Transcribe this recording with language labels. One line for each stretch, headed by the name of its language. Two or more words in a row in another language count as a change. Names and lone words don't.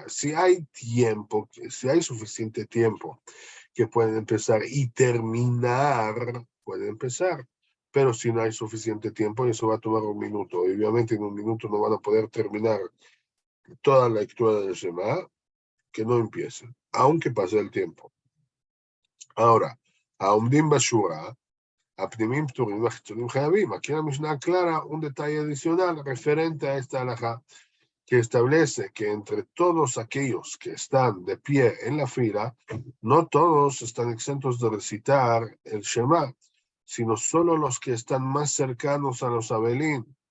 Spanish: Si hay tiempo, si hay suficiente tiempo que pueden empezar y terminar, pueden empezar. Pero si no hay suficiente tiempo, eso va a tomar 1 minuto. Y obviamente en 1 minuto no van a poder terminar toda la lectura del Shema, que no empiecen, aunque pase el tiempo. Ahora,
Hebrew: העומדים בשורה, הפנימיים פטורים והחיצוניים חייבים.
Spanish: Aquí en la Mishnah aclara un detalle adicional referente a esta halajá, que establece que entre todos aquellos que están de pie en la fila, no todos están exentos de recitar el Shema, sino solo los que están más cercanos a los Abelín,